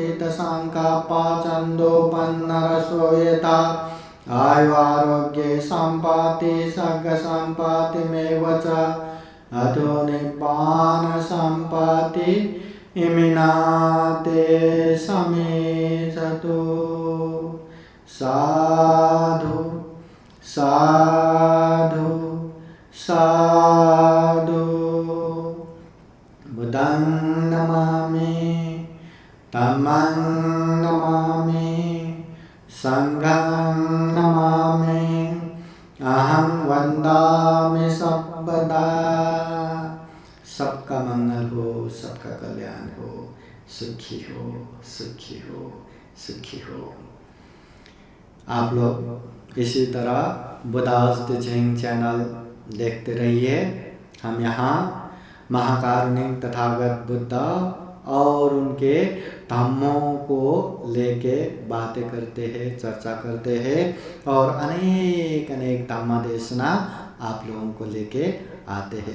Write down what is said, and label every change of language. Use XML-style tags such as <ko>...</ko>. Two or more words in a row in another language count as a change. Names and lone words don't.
<pi>चेतसङ्कल्पचन्दोपन्नरसो यथा, आयुरारोग्ये सम्पत्ति सर्गसम्पत्तिमेव च, अतो निब्बान सम्पत्ति इमिनाते समेचतु। साधु साधु साधु। बुद्धं नमामि, धम्मं नमामि, संघं नमामि, अहं वन्दामि सर्वदा।</pi> <hi>सबका मंगल हो, सबका कल्याण हो, सुखी हो, सुखी हो, सुखी हो। आप लोग इसी तरह बुद्धास टीचिंग चैनल देखते रहिए। हम यहाँ महाकारुणिक तथागत बुद्ध और उनके धम्मों को लेके बातें करते हैं, चर्चा करते हैं और अनेक अनेक धम्म देशना आप लोगों को लेके आते हैं।</hi>